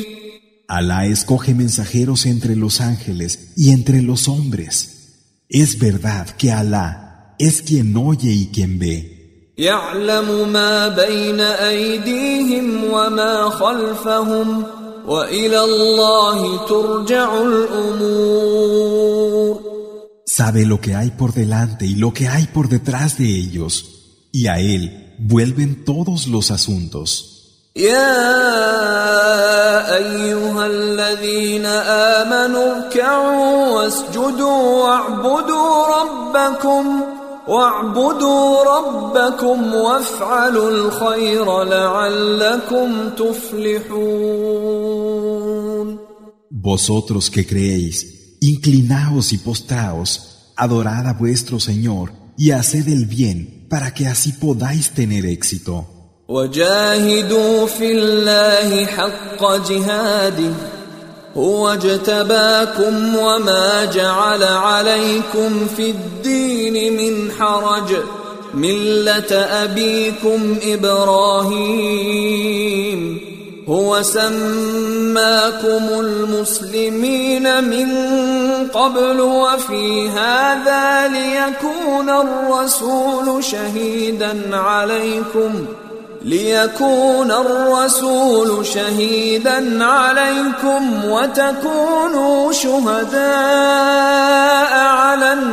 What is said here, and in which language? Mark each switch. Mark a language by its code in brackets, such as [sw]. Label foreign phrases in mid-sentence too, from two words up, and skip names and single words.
[es] Alá escoge mensajeros entre los ángeles y entre los hombres. Es verdad que Alá es quien oye y quien ve. [ar] يعلم ما بين أيديهم وما خلفهم وإلى الله ترجع الأمور. [es] Sabe lo que hay por delante y lo que hay por detrás de ellos, y a Él vuelven todos los asuntos. [ar] يا أيها الذين آمنوا اركعوا واسجدوا واعبدوا ربكم وافعلوا الخير لعلكم تفلحون. [es] Vosotros que creéis, inclinaos y postraos, adorad a vuestro Señor y haced el bien para que así podáis tener éxito. [ar] وجاهدوا في الله حق جهاده هو اجتباكم وما جعل عليكم في الدين من حرج ملة أبيكم إبراهيم هو سماكم المسلمين من قبل وفي هذا ليكون الرسول شهيدا عليكم وتكونوا شهداء على